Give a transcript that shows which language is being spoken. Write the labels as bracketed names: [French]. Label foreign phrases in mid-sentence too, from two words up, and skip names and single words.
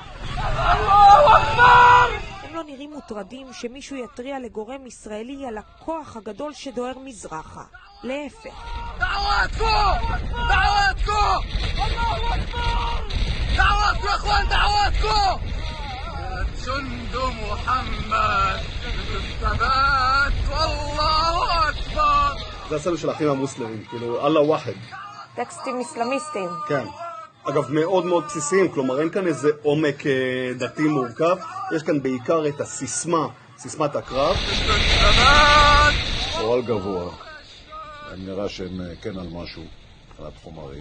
[Arabic] الله أكبر! [Hebrew] הם לא נראים מוטרדים שמישהו יטריע לגורם ישראלי על הכוח הגדול שדוהר מזרחה. להפך. [Arabic] دعواتكم! دعواتكم! الله أكبر! دعواتكم يا إخوان دعواتكم! جند محمد بالثبات والله أكبر. [Hebrew] זה הסלו של האחים המוסלמים, כאילו [Arabic] الله واحد. [Hebrew] טקסטים אסלאמיסטיים. כן. אגב, מאוד מאוד בסיסיים, כלומר אין כאן איזה עומק דתי מורכב, יש כאן בעיקר את סיסמת הקרב. אורל גבוה, הם נראה שהם כן על משהו, מבחינת חומרים.